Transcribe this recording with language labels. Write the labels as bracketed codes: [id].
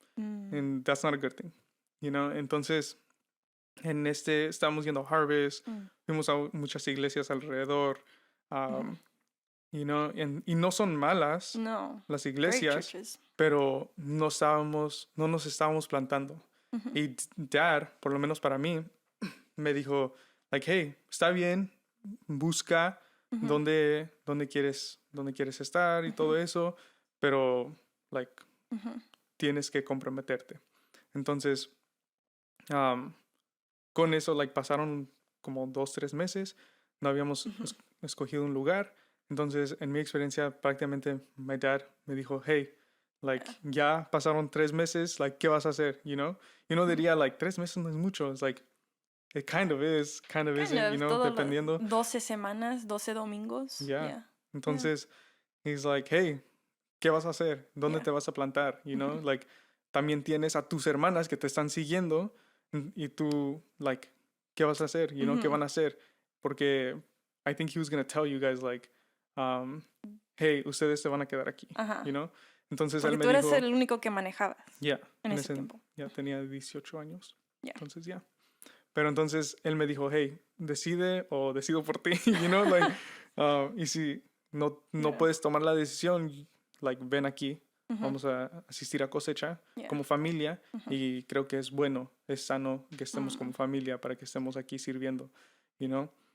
[en] And that's not a good thing, you know? [es] Entonces, estábamos yendo a Harvest, fuimos a muchas iglesias alrededor, [en] you know, [es] y no son malas las iglesias, pero no nos estábamos plantando. Y Dad, por lo menos para mí, me dijo, like, hey, está bien, busca dónde quieres estar y todo eso, pero, like, tienes que comprometerte. Entonces, con eso, like, pasaron como 2, 3 meses, no habíamos escogido un lugar. Entonces, en mi experiencia, prácticamente, [en] my dad [es] me dijo, hey, like, ya pasaron 3 meses, like, ¿qué vas a hacer, [en] you know? [es] Y uno diría, like, 3 meses no es mucho. [en] It's like, It kind of is, kind of isn't, you know, [es] todo dependiendo. 12 semanas, 12 domingos. Yeah. Entonces, [en] he's like, hey, [es] ¿qué vas a hacer? ¿Dónde te vas a plantar? [en] You know, like, [es] también tienes a tus hermanas que te están siguiendo y tú, like, ¿qué vas a hacer? You know, ¿qué van a hacer? [en] Porque I think he was going to tell you guys, like, hey, [es] ustedes se van a quedar aquí, [en] you know? [es] Entonces Porque él me tú eres dijo, el único que manejabas en ese tiempo. Ya tenía 18 años. Yeah. Entonces, ya. Pero entonces él me dijo, hey, decide o decido por ti, [en] you know, like, [es] y si no puedes tomar la decisión, like, ven aquí, vamos a asistir a cosecha como familia y creo que es bueno, es sano que estemos como familia para que estemos aquí sirviendo, you know.